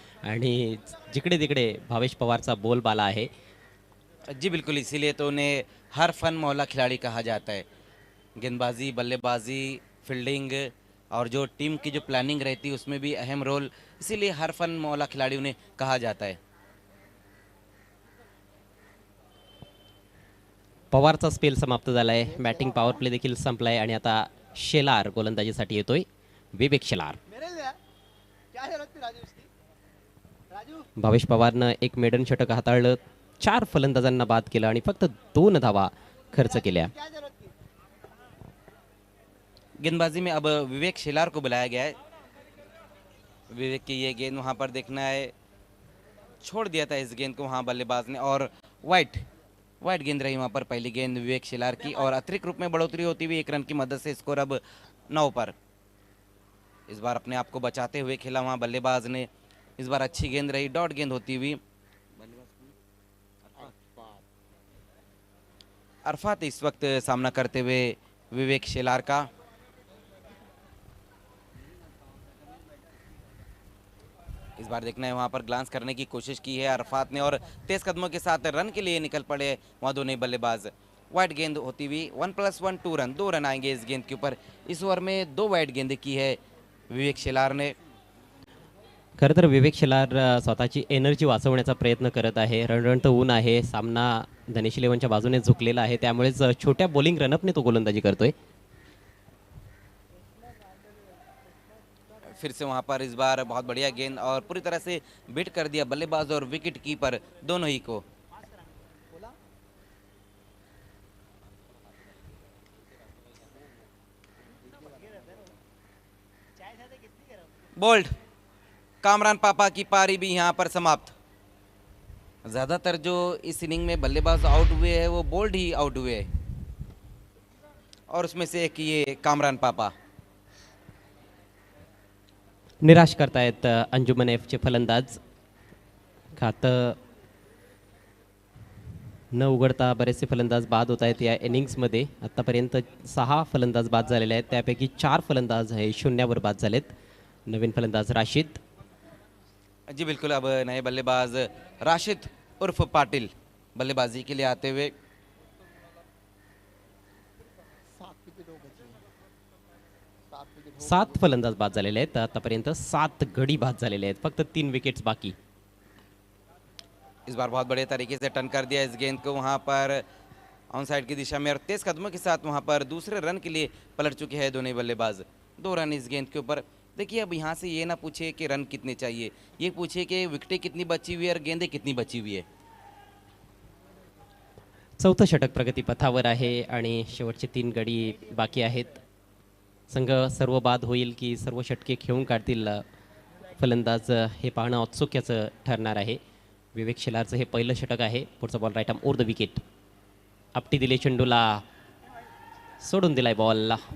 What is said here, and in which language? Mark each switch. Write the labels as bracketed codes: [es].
[mr] आणि जिकडे तिकडे भावेश पवारचा बोलबाला आहे. [hi] जी बिल्कुल, इसीलिए तो उन्हें हर फन मौला खिलाड़ी कहा जाता है. गेंदबाजी, बल्लेबाजी, फील्डिंग और जो टीम की जो प्लानिंग रहती है उसमें भी अहम रोल, इसीलिए हर फन मौला खिलाड़ी उन्हें कहा जाता है. [mr] पवारचा स्पेल समाप्त झाला आहे. बॅटिंग पॉवर प्ले देखील संपला आहे आणि आता शेलार गोलंदाजीसाठी येतोय. विवेक शेलार. भावेश पवारनं एक मेडन षटक हाताळलं, 4 फलंदाजांना बाद केलं आणि फक्त 2 धावा खर्च केल्या. [hi] गेंदबाजी में अब विवेक शेलार को बुलाया गया है. विवेक की ये गेंद वहां पर देखना है, छोड़ दिया था इस गेंद को वहां बल्लेबाज ने, और वाइट गेंद रही वहां पर पहली गेंद विवेक शेलार की, और अतिरिक्त रूप में बढ़ोतरी होती हुई 1 रन की मदद से स्कोर अब 9 पर. इस बार अपने आप को बचाते हुए खेला वहां बल्लेबाज ने. इस बार अच्छी गेंद रही, डॉट गेंद होती हुई. अरफात इस वक्त सामना करते हुए विवेक शेलार का. इस बार देखना है वहां पर ग्लांस करने की कोशिश की है अरफात ने, और तेज कदमों के साथ रन के लिए निकल पड़े वहां दोनों बल्लेबाज. वाइड गेंद होती हुई 1+1 2 रन, 2 रन आएंगे इस गेंद के ऊपर. इस ओवर में 2 वाइड गेंद की है विवेक शेलार ने. [mr] खरं तर विवेक शेलार स्वतःची एनर्जी वाचवण्याचा प्रयत्न करत आहे. रणरणतं ऊन आहे, सामना धनेश इलेव्हनच्या बाजूने झुकलेला आहे, त्यामुळेच छोट्या बॉलिंग रनअपने तो गोलंदाजी करतोय. [hi] फिर से वहां पर इस बार बहुत बढ़िया गेंद और पूरी तरह से बीट कर दिया बल्लेबाज और विकेट कीपर दोनों ही को. बोल्ड कामरान पापा की पारी भी यहाँ पर समाप्त. ज़्यादातर जो इस इनिंग में बल्लेबाज आउट हुए हैं वो बोल्ड ही आउट हुए हैं और उसमें से एक ये कामरान पापा. [mr] निराश करतायत अंजुमन एफचे फलंदाज. खातं न उघडता बरेचसे फलंदाज बाद होत आहेत या इनिंग्समध्ये. आत्तापर्यंत 6 फलंदाज बाद झालेले आहेत, त्यापैकी 4 फलंदाज हे शून्यावर बाद झालेत. नवीन फलंदाज राशिद. [hi] जी बिल्कुल, अब नए बल्लेबाज राशिद उर्फ पाटिल बल्लेबाजी के लिए आते हुए. [mr] 7 फलंदाज बाद झालेले आहेत. आतापर्यंत 7 गडी बाद झालेले आहेत, फक्त 3 विकेट्स बाकी. [hi] इस बार बहुत बढ़िया तरीके से टर्न कर दिया इस गेंद को वहां पर ऑन साइड की दिशा में और तेज कदमों के साथ वहां पर दूसरे रन के लिए पलट चुके हैं दोनों बल्लेबाज. 2 रन इस गेंद के ऊपर. देखिए, अब यहाँ से ये ना पूछे कि रन कितने चाहिए, ये पूछे कि विकेटें कितनी बची हुई है और गेंदें कितनी बची हुई है. [mr] चौथं षटक प्रगतीपथावर आहे आणि शेवटचे 3 गडी बाकी आहेत. संघ सर्व बाद होईल की सर्व षटके खेळून काढतील फलंदाज हे पाहणं औत्सुक्याचं ठरणार आहे. विवेक शेलारचं हे पहिलं षटक आहे. पुढचा ball right arm over the wicket. आपटी दिले चेंडूला, सोडून दिलाय बॉल.